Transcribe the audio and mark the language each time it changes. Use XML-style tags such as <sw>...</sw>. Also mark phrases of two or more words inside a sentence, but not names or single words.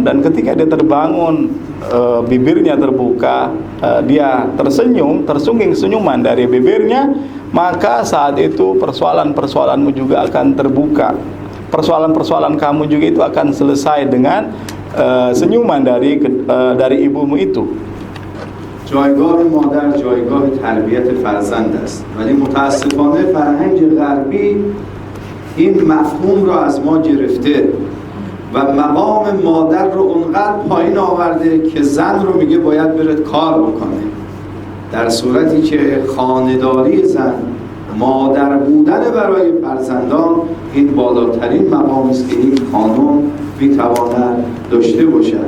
<id>Dan ketika dia terbangun, bibirnya terbuka, dia tersenyum, tersungging senyuman dari bibirnya, maka saat itu persoalan-persoalanmu juga akan terbuka. Persoalan-persoalan kamu juga itu akan selesai dengan senyuman dari ibumu itu.</id> <fa>جایگاه مادر جایگاه تربیت فرزند است، ولی متاسفانه فرهنگ غربی این مفهوم رو از ما گرفته و مقام مادر رو اونقدر پایین آورده که زن رو میگه باید بره کار بکنه، در صورتی که خانه‌داری زن، مادر بودن برای فرزندان این بالاترین مقامی است که این خانم میتواند داشته باشد.</fa>